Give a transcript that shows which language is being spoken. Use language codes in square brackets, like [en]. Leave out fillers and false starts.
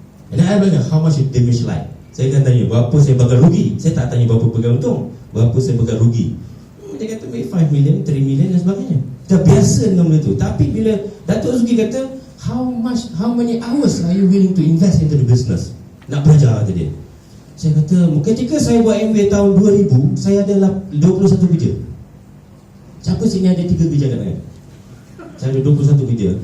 [ms] Dan saya bilang, [en] how much you damage like? [ms] Saya akan tanya, berapa saya bakal rugi? Saya tak tanya berapa pegang untung, berapa saya bakal rugi. Dia kata, 5 million, 3 million dan sebagainya. Dah biasa dengan benda tu. Tapi bila Datuk Zuki kata, [en] how many hours are you willing to invest into the business? [ms] Nak belajar, kata dia. Saya kata, ketika saya buat Amway tahun 2000, saya ada 21 kerja. Siapa sini ada 3 kerja kat saya? Saya ada 21 kerja.